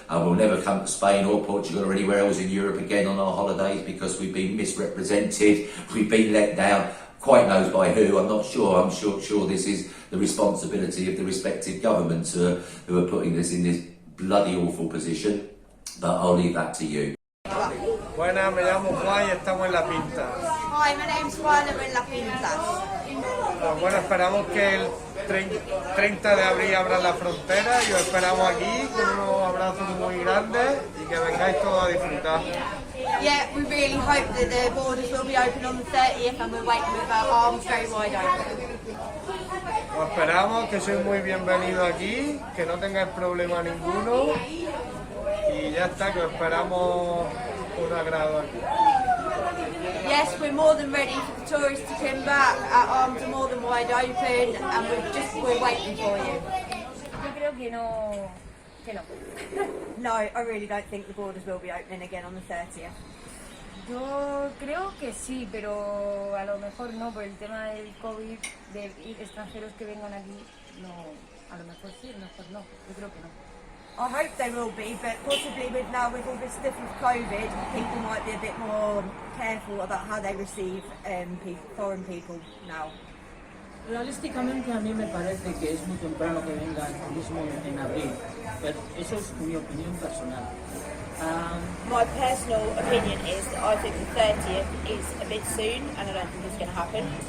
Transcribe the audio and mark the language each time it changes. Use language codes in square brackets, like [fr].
[en] We'll never come to Spain or Portugal or anywhere else in Europe again on our holidays because we've been misrepresented, we've been let down. Quite knows by who, I'm not sure. I'm sure this is the responsibility of the respective governments who are putting this in this bloody awful position. But I'll leave that to you. [es] Buenas, me llamo Juan y estamos en La Pinta. [en] Hi, my name's Juan and we're in La Pinta. [es] Bueno, esperamos que el 30 de abril abran la frontera y os esperamos aquí con unos abrazos muy grandes y que vengáis todos a disfrutar. [en] Yeah, we really hope that the borders will be open on the 30th and we're waiting with our arms very wide open. [es] Os esperamos, que sois muy bienvenidos aquí, que no tengáis problema ninguno y ya está, que os esperamos un agrado aquí. [en] Yes, we're more than ready for the tourists to come back. Our arms are more than wide open and we're waiting for you. [es] Yo creo que no. [en] No, I really don't think the borders will be opening again on the 30th. [es] Yo creo que sí, pero a lo mejor no, por el tema del COVID, de extranjeros que vengan aquí, no, a lo mejor sí, a lo mejor no, yo creo que no. [en] I hope they will be, but possibly with all this stuff with COVID, people might be a bit more careful about how they receive foreign people now. [es] Realísticamente a mí me parece que es muy temprano que venga el turismo en abril, pero eso es mi opinión personal. [en] My personal opinion is that I think the 30th is a bit soon and I don't think it's going to happen.